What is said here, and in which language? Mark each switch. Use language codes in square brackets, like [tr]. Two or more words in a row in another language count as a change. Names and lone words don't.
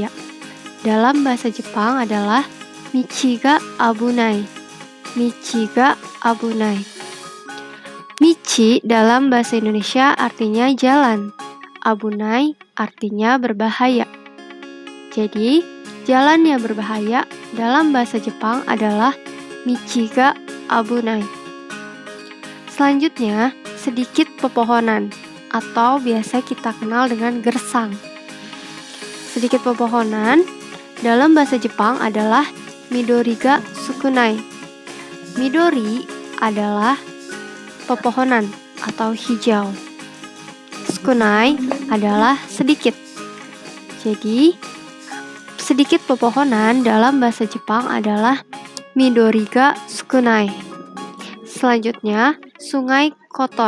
[id] Dalam bahasa Jepang adalah [ja] 道が危ない. 道が危ない. [id] Michi dalam bahasa Indonesia artinya jalan. Abunai artinya berbahaya. Jadi, jalan yang berbahaya dalam bahasa Jepang adalah [ja] 道が危ない. [id] Selanjutnya, sedikit pepohonan atau biasa kita kenal dengan gersang. Sedikit pepohonan dalam bahasa Jepang adalah [ja] 緑が少ない. [id] Midori adalah pepohonan atau hijau. Sukunai adalah sedikit. Jadi, sedikit pepohonan dalam bahasa Jepang adalah [ja] 緑が少ない. [id] Selanjutnya, sungai kotor.